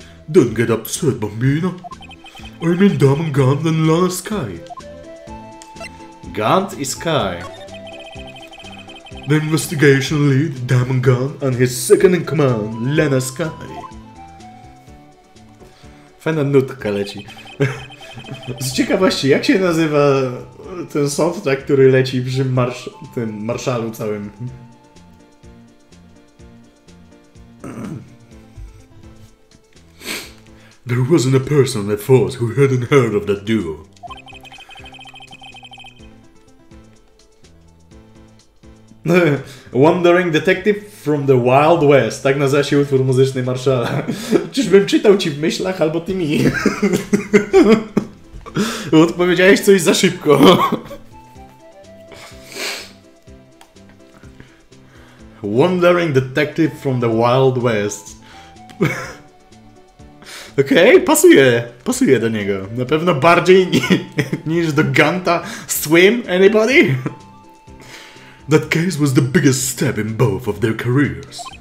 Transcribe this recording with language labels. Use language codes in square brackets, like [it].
[en] Don't get upset, Bambino. I mean Damangant and Lana Sky. Gant is Sky. The investigation lead, Damangant, and his second in command, Lana Sky. [pl] Fajna nutka leci. Z ciekawości, jak się nazywa ten soundtrack, który leci przy tym marszalu całym? [en] There wasn't a person at force who hadn't heard of that duo. Wandering Detective from the Wild West. [pl] Tak nazywa się utwór muzyczny Marszala. Czyżbym czytał ci w myślach, albo ty mi? Odpowiedziałeś coś za szybko. [en] Wandering Detective from the Wild West. [pl] Okej, pasuje do niego. Na pewno bardziej niż do Ganta Swim, anybody? [en] That case was the biggest step in both of their careers.